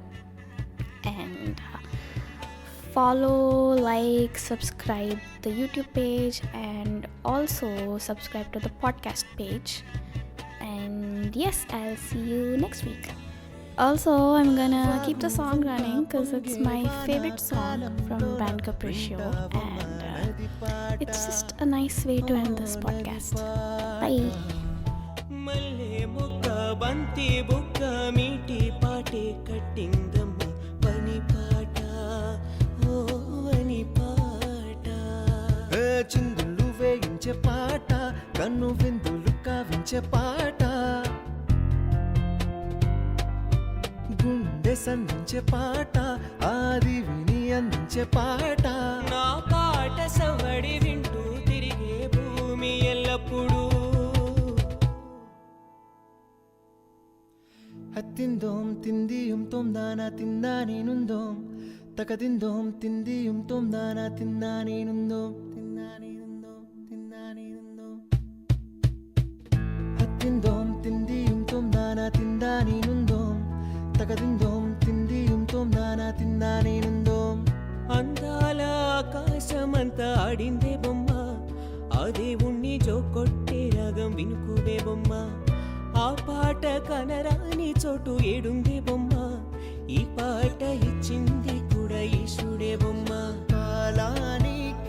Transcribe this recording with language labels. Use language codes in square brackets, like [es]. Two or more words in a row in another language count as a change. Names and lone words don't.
[en] And follow, like, subscribe the YouTube page and also subscribe to the podcast page. And yes, I'll see you next week. Also, I'm gonna keep the song running because it's my favorite song from Band Capriccio and it's just a nice way to end this podcast. Bye. [te] మల్లె మొక్క బంతి బుక్క మీటి పాటే కట్టిందమ్మ పని పాట ఓ అని పాట చిందులు వేయించే పాట కన్ను విందులు కావించే పాట గుండె సంధించే పాట ఆది విని అందించే పాట నా పాట సవడి వింటూ తిరిగే భూమి ఎల్లప్పుడూ ഹത്തിന്തോം തിന്തിയും തോം ദാന തിന്നാനേനുന്തോം തകതിന്തോം തിന്തിയും തോം ദാന തിന്നാനേനുന്തോം തിന്നാനേനുന്തോം തിന്നാനേനുന്തോം ഹത്തിന്തോം തിന്തിയും തോം ദാന തിന്നാനേനുന്തോം തകതിന്തോം തിന്തിയും തോം ദാന తిన్నానేనుందోం అందాల ఆకాశమంతా ఆడిందే బొమ్మ ఆ దేవుణ్ణి జోకొట్టే రాగం వినుకువే బొమ్మ ఆ పాట కనరాని చోటు ఏడుంది బొమ్మ ఈ పాట ఇచ్చింది కూడా ఈశుడే బొమ్మ కాలాని